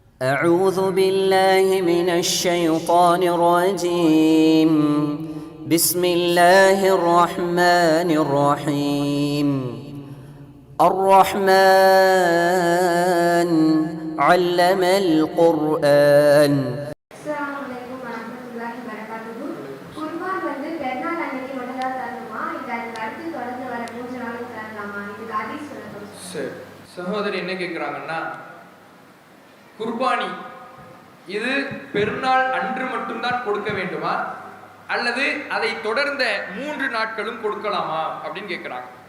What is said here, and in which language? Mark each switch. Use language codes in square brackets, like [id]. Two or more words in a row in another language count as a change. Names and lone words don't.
[ar] أعوذ بالله من الشيطان الرجيم. بسم الله الرحمن الرحيم. الرحمن علم القرآن. [ta] சகோதரி என்ன கேட்கிறாங்கன்னா, குர்பானி இது பெருநாள் அன்று மட்டும்தான் கொடுக்க வேண்டுமா அல்லது அதை தொடர்ந்த 3 நாட்களும் கொடுக்கலாமா அப்படின்னு கேட்கிறாங்க.